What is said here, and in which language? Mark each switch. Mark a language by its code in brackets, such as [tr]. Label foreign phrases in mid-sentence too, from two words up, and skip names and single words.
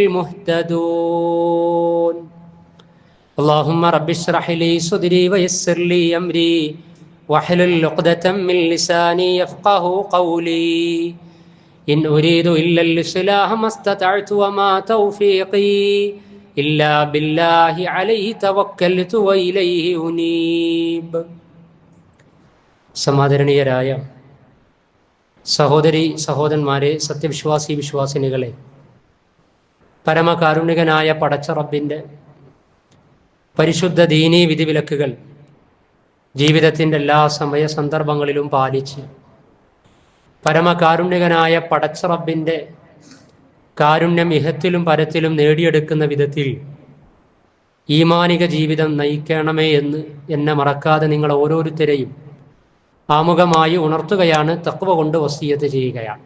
[ar] المهتدون اللهم رب اشرح لي صدري ويسر لي أمري واحلل عقدة من لساني يفقه قولي إن أريد إلا الإصلاح ما استطعت وما توفيقي إلا بالله عليه توكلت وإليه أنيب [ml] സമാദരണീയരായ സഹോദരി സഹോദരന്മാരെ, സത്യവിശ്വാസി വിശ്വാസിനികളെ, പരമകാരുണികനായ പടച്ച റബ്ബിൻ്റെ പരിശുദ്ധ ദീനീ വിധിവിലക്കുകൾ ജീവിതത്തിൻ്റെ എല്ലാ സമയ സന്ദർഭങ്ങളിലും പാലിച്ച് പരമകാരുണ്യകനായ പടച്ച റബ്ബിൻ്റെ കാരുണ്യം ഇഹത്തിലും പരത്തിലും നേടിയെടുക്കുന്ന വിധത്തിൽ ഈമാനിക ജീവിതം നയിക്കണമേ എന്ന് എന്നെ മറക്കാതെ നിങ്ങൾ ഓരോരുത്തരെയും ആമുഖമായി ഉണർത്തുകയാണ്, തഖ്വ കൊണ്ട് വസിയത്ത് ചെയ്യുകയാണ്.